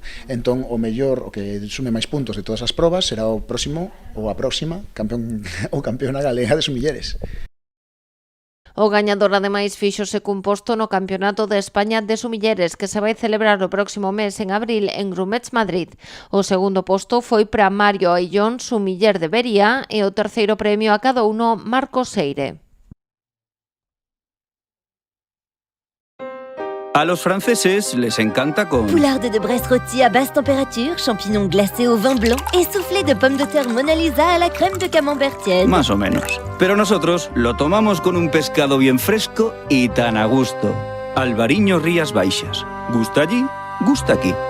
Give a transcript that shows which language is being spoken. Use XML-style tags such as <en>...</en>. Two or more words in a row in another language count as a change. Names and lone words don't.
<gl>Entón, o mellor, o que sume máis puntos de todas as probas será o próximo ou a próxima campeón ou campeona galega de sumilleres. O gañador ademais fíxose cun posto no Campeonato de España de Sumilleres que se vai celebrar o próximo mes en abril en Grumets, Madrid. O segundo posto foi para Mario Aillón, sumiller de Vería, e o terceiro premio</gl> <es>a cada uno</es> <gl>Marcos Seire.</gl> <es>A los franceses les encanta con...</es> <fr>Poularde de Brest rôti à basse température, champignons glacés au vin blanc et soufflé de pommes de terre Mona Lisa à la crème de camembert tiède.</fr> <es>Más o menos. Pero nosotros lo tomamos con un pescado bien fresco y tan a gusto. Albariño Rías Baixas. ¿Gusta allí? Gusta aquí.</es>